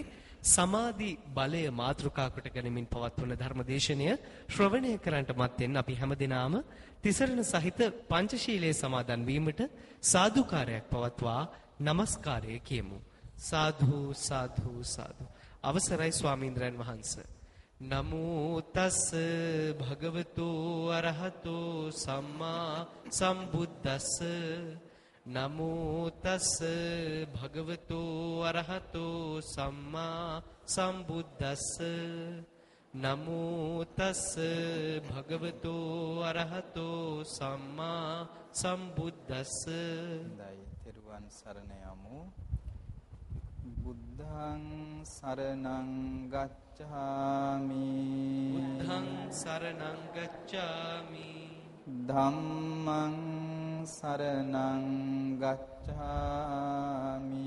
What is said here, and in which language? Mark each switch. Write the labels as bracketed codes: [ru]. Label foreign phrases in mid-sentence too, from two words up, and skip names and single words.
[si] සමාධි බලය මාතෘකා කොට ගැනීමෙන් පවත්වන ධර්මදේශනය ශ්‍රවණය කරන්නට මත්තෙන් අපි හැමදෙනාම තිසරණ සහිත පංචශීලයේ සමාදන් වීමට සාදුකාරයක් පවත්වා নমස්කාරය කියමු. සාදු සාදු සාදු. අවසරයි ස්වාමීන්ද්‍රයන් වහන්සේ. [pi] නමෝ තස් භගවතු අරහතෝ සම්මා සම්බුද්දස්ස. නමෝ තස් භගවතු අරහතෝ සම්මා සම්බුද්දස්ස. නමෝ තස් භගවතු අරහතෝ සම්මා සම්බුද්දස්ස. [si] දෛ තෙරුවන් සරණ යමු. [pi] බුද්ධං සරණං ගච්ඡාමි. බුද්ධං සරණං ගච්ඡාමි. ධම්මං සරණං ගච්ඡාමි.